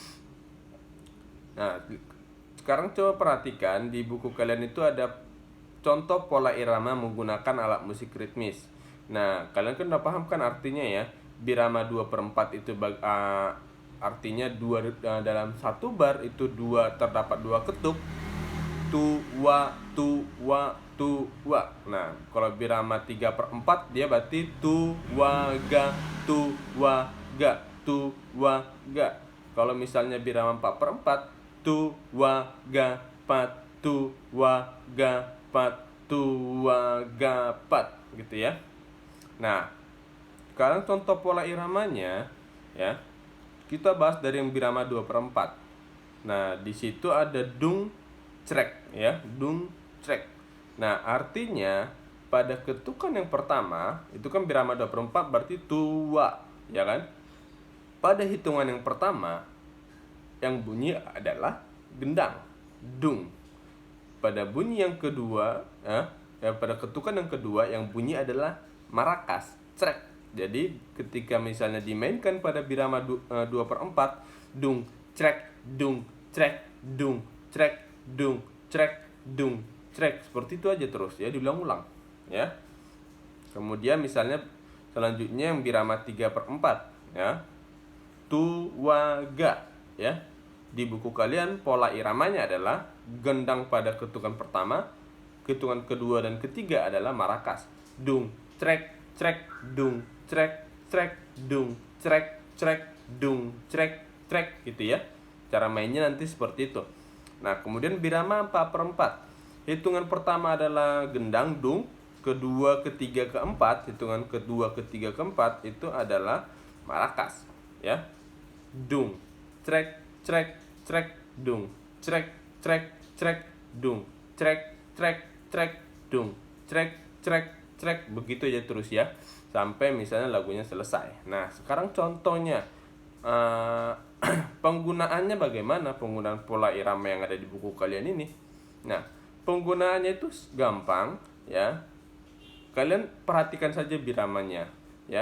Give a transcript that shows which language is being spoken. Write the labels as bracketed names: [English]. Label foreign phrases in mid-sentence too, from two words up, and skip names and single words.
[Indonesian] Nah, sekarang coba perhatikan di buku kalian itu ada contoh pola irama menggunakan alat musik ritmis. Nah, kalian kan udah paham kan artinya, ya. Birama 2/4 itu artinya dalam satu bar itu terdapat dua ketuk. Tu wa tu wa tu wa. Nah, kalau birama 3/4 dia berarti tu wa ga tu wa ga tu wa ga. Kalau misalnya birama 4/4, tu wa ga pat tu wa ga pat tu wa ga pat, gitu ya. Nah, sekarang contoh pola iramanya, ya. Kita bahas dari yang birama 2/4. Nah, di situ ada dung crek, ya, dung crek. Nah, artinya pada ketukan yang pertama itu kan birama 2/4 berarti tua, ya kan? Pada hitungan yang pertama yang bunyi adalah gendang, dung. Pada bunyi yang kedua, pada ketukan yang kedua yang bunyi adalah maracas, crek. Jadi ketika misalnya dimainkan pada birama 2/4, dung, crek, dung, crek, dung, crek, dung, crek, dung, crek. Seperti itu aja terus, ya, diulang-ulang, ya. Kemudian misalnya selanjutnya yang birama 3/4, ya. Tu wa ga, ya. Di buku kalian pola iramanya adalah gendang pada ketukan pertama, ketukan kedua dan ketiga adalah maracas. Dung, trek, trek, dung, trek, crek, dung, crek, crek, dung, crek, crek gitu ya. Cara mainnya nanti seperti itu. Nah, kemudian birama 4/4. Hitungan pertama adalah gendang, dung. Kedua, ketiga, keempat. Hitungan kedua, ketiga, keempat itu adalah marakas. Ya. Dung, crek, crek, crek, dung, crek, crek, crek, dung, crek, crek, crek, dung, crek, crek, crek. Begitu aja terus ya. Sampai misalnya lagunya selesai. Nah, sekarang contohnya. Penggunaannya bagaimana? Penggunaan pola irama yang ada di buku kalian ini. Nah, penggunaannya itu gampang ya. Kalian perhatikan saja biramanya ya.